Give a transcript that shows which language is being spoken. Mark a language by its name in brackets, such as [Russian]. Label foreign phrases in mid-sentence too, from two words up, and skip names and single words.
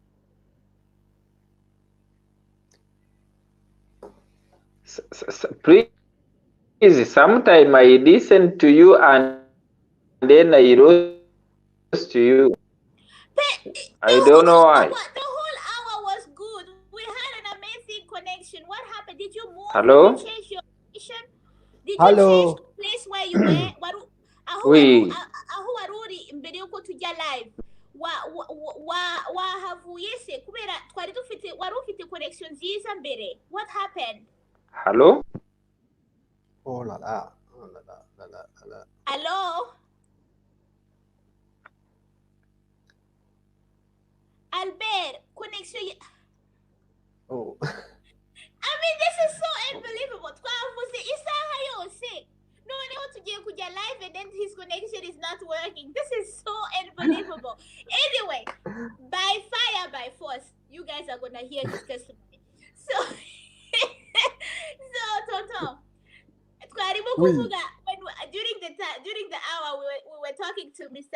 [English] Please, sometime I listen to you and then I lost you. But I don't know why. the whole hour was good. We had an amazing connection. What happened? Did you move? Did you Hello? change your position? Did you change Hello. the place where you were? Oui. [Kinyarwanda] Aho waruri mbere yuko tujya live wahavuye se kubera twari dufite wari ufite connection nziza mbere. [English] What happened? Hello? Oh la la. Oh la la la la la la. Hello? Albert, connection. Oh. I mean, this is so unbelievable. [Kinyarwanda] Twavuze isaha yose. Noneho tugiye kujya live [English] and then his connection is not working. This is so unbelievable. Anyway, by fire, by force, you guys are gonna hear his testimony. [Kinyarwanda] So, so Toto, twarimo Oui. [English] kuvuga during the hour we were talking to Mr.